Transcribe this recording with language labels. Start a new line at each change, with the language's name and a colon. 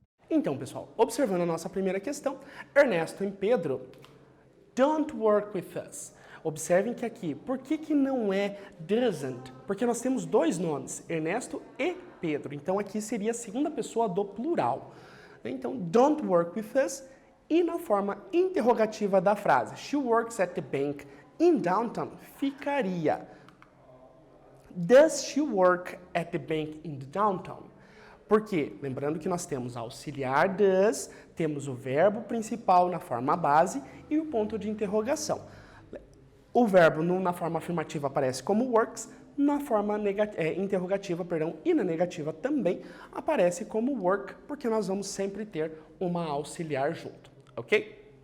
Portuguese: Então, pessoal, observando a nossa primeira questão, Ernesto e Pedro
English: don't work with us.
Portuguese: Observem que aqui, por que não é doesn't? Porque nós temos dois nomes, Ernesto e Pedro. Então, aqui seria a segunda pessoa do plural.
English: Então, don't work with us.
Portuguese: E na forma interrogativa da frase,
English: she works at the bank in downtown,
Portuguese: ficaria,
English: does she work at the bank in the downtown?
Portuguese: Porque, lembrando que nós temos auxiliar does, temos o verbo principal na forma base e o ponto de interrogação. O verbo na forma afirmativa aparece como works, na forma interrogativa, e na negativa também aparece como work, porque nós vamos sempre ter uma auxiliar junto, ok?